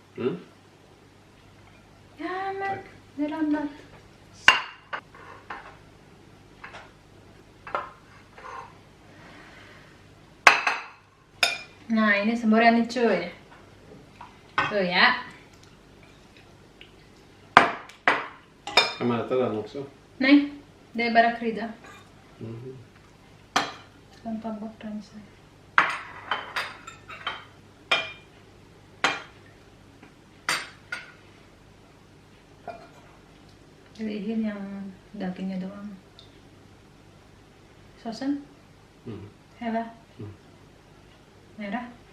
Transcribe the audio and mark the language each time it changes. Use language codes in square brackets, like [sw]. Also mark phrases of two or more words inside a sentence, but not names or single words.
[id] Ya, merah lambat. Nah, ini semburan nih cuy. Tuh ya. [sv] Kan man äta den också? Nej, det är bara krydda. Kan ta bort den sen. [id] Pilihin yang dagingnya doang. [sv] Sosen? Hela? [id] Merah?